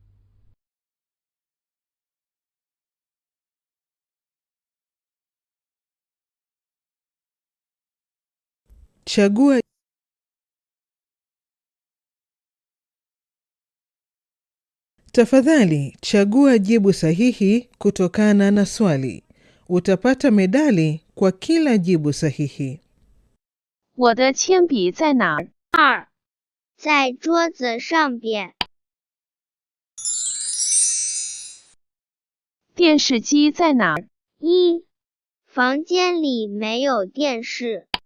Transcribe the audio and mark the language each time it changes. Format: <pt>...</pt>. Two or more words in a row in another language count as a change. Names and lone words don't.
<sw>Chagua Tafadhali chagua jibu sahihi kutokana na swali. Utapata medali kwa kila jibu sahihi.</sw> <zh>我的铅笔在哪儿？2，在桌子上边。电视机在哪儿？1，房间里没有电视。</zh>